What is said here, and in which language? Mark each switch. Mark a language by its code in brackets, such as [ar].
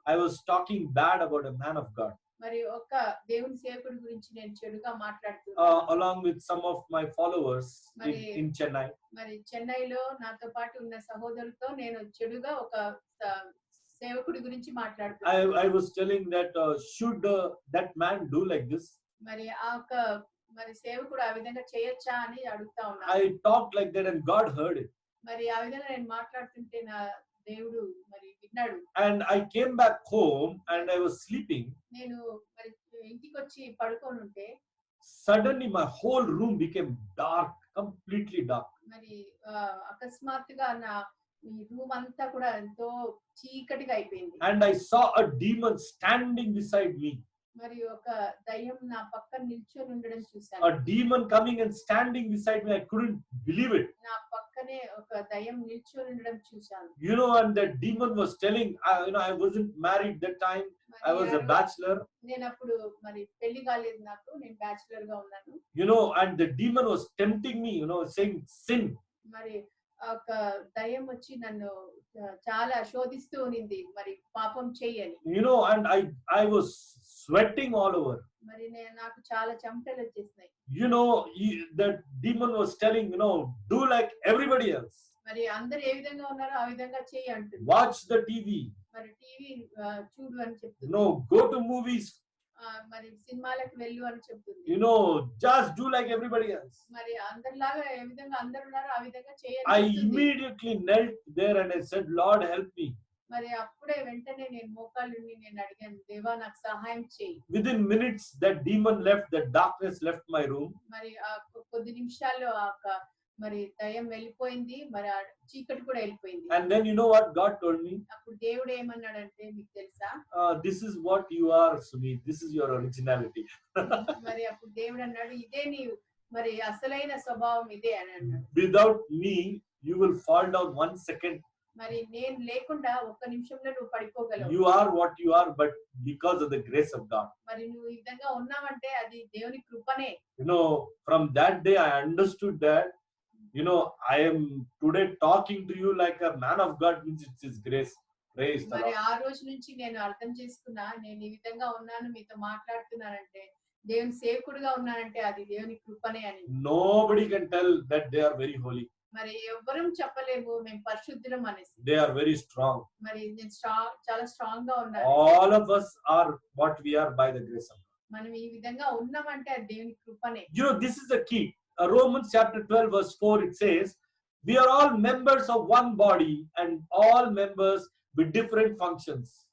[en] I was talking bad about a man of God. [te] మరి ఒక దేవుని సేవకుడి గురించి నేను చెడుగా మాట్లాడుతున్నాను. [en] Along with some of my followers in Chennai. [te] మరి చెన్నైలో నాతో పాటు ఉన్న సహోదరులతో నేను చెడుగా ఒక సేవకుడి గురించి మాట్లాడుతున్నాను. [en] I was telling that should that man do like this? [te] మరి మరి సేవకుడు ఆ విధంగా చేయొచ్చా అని అడుగుతా ఉన్నాను. [en] I talked like that and God heard it. [te] మరి ఆ విధంగా నేను మాట్లాడుతుంటే నా దేవుడు మరి విన్నాడు. [en] And I came back home and I was sleeping. [te] నేను మరి ఇంటికి వచ్చి పడుకొని ఉంటే [en] suddenly my whole room became dark, completely dark. [te] మరి అకస్మాత్తుగా నా ఈ రూమ్ అంతా కూడా ఎంతో చీకటిగా అయిపోయింది. [en] And I saw a demon standing beside me. [te] మరి ఒక దయ్యం నా పక్కన నిల్చొని ఉండడం చూశాను. [en] A demon coming and standing beside me, I couldn't believe it. [te] నా పక్కనే ఒక దయ్యం నిల్చొని ఉండడం చూశాను. [en] And that demon was telling, I wasn't married that time. I was a bachelor. [te] నేను అప్పుడు మరి పెళ్లి కాలేదు నాకు, నేను బ్యాచిలర్ గా ఉన్నాను. [en] And the demon was tempting me, saying sin. [te] మరి ఒక దయ్యం వచ్చి నన్ను చాలా శోధిస్తూ ఉంది, మరి పాపం చెయ్యని. [en] And I was sweating all over. [te] మరి నాకు చాలా చెమటలు వచ్చేసాయి. [en] That demon was telling, do like everybody else. [te] మరి అందరూ ఏ విధంగా ఉన్నారో ఆ విధంగా చెయ్యి అంటుంది. [en] Watch the TV. [te] మరి టీవీ చూడు అని చెప్తుంది. [en] Go to movies. [te] మరి సినిమాలకు వెళ్ళు అని చెప్తుంది. [en] Just do like everybody else. [te] మరి అందరిలాగా ఏ విధంగా అందరూ ఉన్నారో ఆ విధంగా చేయాలి. [en] I immediately knelt there and I said, Lord, help me. [te] మరి అప్పుడే వెంటనే నేను మోకాళ్ళుని నేను అడిగాను, దేవా నాకు సహాయం చేయి. [en] Within minutes that demon left, that darkness left my room. [te] మరి కొద్ది నిమిషాల్లో మరి దయ్యం వెళ్ళిపోయింది, మరి ఆ చీకటి కూడా వెళ్ళిపోయింది. [en] And then you know what God told me? [te] అప్పుడు దేవుడు ఏమన్నాడంటే మీకు తెలుసా? [en] This is what you are, Sumit. This is your originality. [te] మరి అప్పుడు దేవుడు అన్నాడు, ఇదే నీ మరి అసలైన స్వభావం ఇదే అని అన్నాడు. [en] Without me you will fall down 1 second. [te] మరి నేను లేకుండా ఒక్క నిమిషంలో నువ్వు పడిపోగలవు. [en] You are what you are, but because of the grace of God. [te] మరి నువ్వు ఈ విధంగా ఉన్నావంటే అది దేవుని కృపనే. [en] From that day I understood that I am today talking to you like a man of God, means it's His grace. Praise the Lord. [te] మరి ఆ రోజు నుంచి నేను అర్థం చేసుకున్నా, నేను ఈ విధంగా ఉన్నాను మీతో మాట్లాడుతున్నానంటే దేవుని సేవకుడిగా ఉన్నానంటే అది దేవుని కృపనే అని. [en] Nobody can tell that they are very holy. [te] మరి ఎవ్వరం చెప్పలేము మేము పరిశుద్ధులం అనేసి. [en] They are very strong. [te] మరి నేను చాలా స్ట్రాంగ్ గా ఉన్నాను. [en] All of us are what we are by the grace of God. [te] మనం ఈ విధంగా ఉన్నామంటే అది దేవుని కృపనే. [en] This is the key. Romans chapter 12 verse 4, it says, we are all members of one body and all members with different functions.